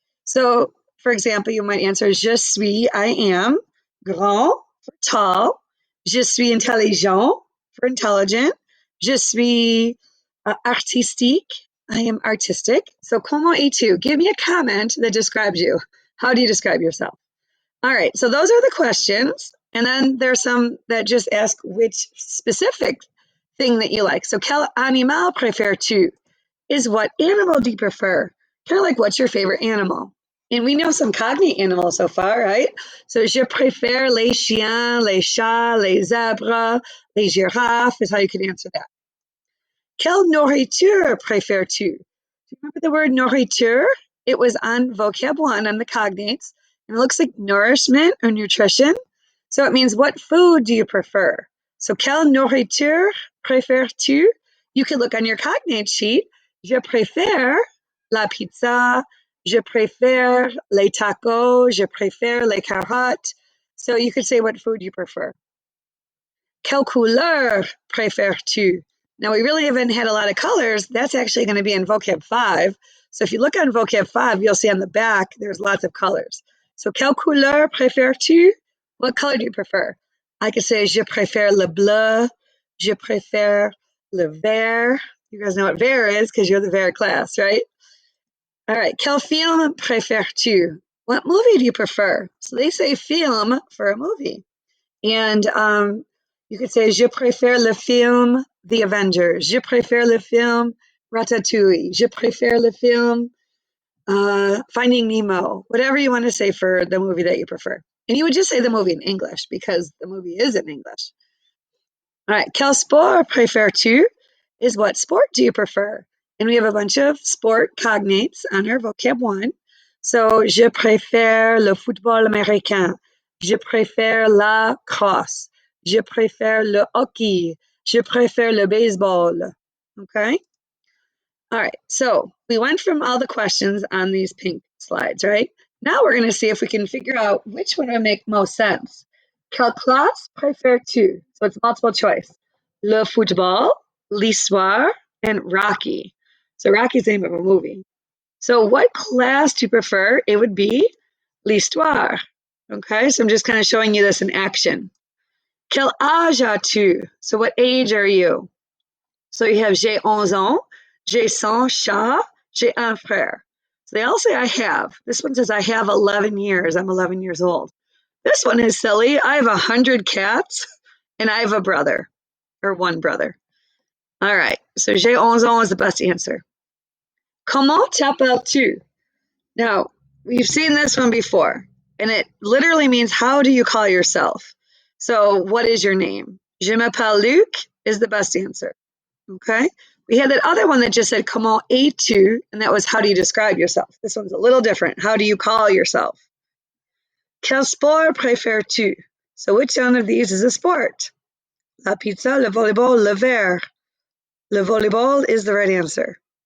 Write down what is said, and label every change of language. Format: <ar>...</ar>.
<en>So, for example, you might answer</en> <fr>je suis, I am, grand,</fr> <en>for tall,</en> <fr>je suis intelligent,</fr> <en>for intelligent,</en> <fr>je suis artistique,</fr> <en>I am artistic. So, como A2, give me a comment that describes you. How do you describe yourself? All right, so those are the questions. And then there's some that just ask which specific thing that you like.</en> <fr>So, quel animal préfères-tu?</fr> <en>Is what animal do you prefer? Kind of like what's your favorite animal? And we know some cognate animals so far, right?</en> <fr>So, je préfère les chiens, les chats, les zèbres, les girafes is how you could answer that. Quelle nourriture préfères-tu?</fr> <en>Do you remember the word nourriture? It was on vocab 1 on the cognates, and it looks like nourishment or nutrition. So it means what food do you prefer?</en> <fr>So quelle nourriture préfères-tu?</fr> <en>You could look on your cognate sheet.</en> <fr>Je préfère la pizza. Je préfère les tacos. Je préfère les carottes.</fr> <en>So you could say what food you prefer.</en> <fr>Quelle couleur préfères-tu?</fr> <en>Now, we really haven't had a lot of colors. That's actually going to be in vocab 5. So if you look on vocab 5, you'll see on the back, there's lots of colors.</en> <fr>So, quelle couleur préfères-tu?</fr> <en>What color do you prefer? I could say,</en> <fr>je préfère le bleu. Je préfère le vert.</fr> <en>You guys know what vert is because you're the vert class, right? All right.</en> <fr>Quel film préfères-tu?</fr> <en>What movie do you prefer? So they say film for a movie. And you could say,</en> <fr>je préfère le film</fr> <en>The Avengers.</en> <fr>Je préfère le film Ratatouille. Je préfère le film Finding Nemo.</fr> <en>Whatever you want to say for the movie that you prefer. And you would just say the movie in English because the movie is in English. All right.</en> <fr>Quel sport préfères-tu?</fr> <en>Is what sport do you prefer? And we have a bunch of sport cognates on our vocab 1.</en> <fr>So, je préfère le football américain. Je préfère la crosse. Je préfère le hockey. Je préfère le baseball.</fr> <en>Okay? All right. So, we went from all the questions on these pink slides, right? Now we're going to see if we can figure out which one would make most sense.</en> <fr>Quelle classe préfères-tu?</fr> <en>So, it's multiple choice.</en> <fr>Le football, l'histoire,</fr> <en>and Rocky. So, Rocky's the name of a movie. So, what class do you prefer? It would be</en> <fr>l'histoire.</fr> <en>Okay, so I'm just kind of showing you this in action.</en> <fr>Quel âge as-tu?</fr> <en>So, what age are you? So, you have</en> <fr>j'ai 11 ans, j'ai 100 chats, j'ai un frère.</fr> <en>So, they all say I have. This one says I have 11 years. I'm 11 years old. This one is silly. I have 100 cats and I have a brother or one brother. All right, so</en> <fr>j'ai 11 ans</fr> <en>is the best answer.</en> <fr>Comment t'appelles-tu?</fr> <en>Now, we've seen this one before, and it literally means how do you call yourself? So, what is your name?</en> <fr>Je m'appelle Luc</fr> <en>is the best answer. Okay. We had that other one that just said</en> <fr>comment es-tu,</fr> <en>and that was how do you describe yourself? This one's a little different. How do you call yourself?</en> <fr>Quel sport préfères-tu?</fr> <en>So, which one of these is a sport?</en> <fr>La pizza, le volleyball, le verre. Le volleyball</fr> <en>is the right answer.</en>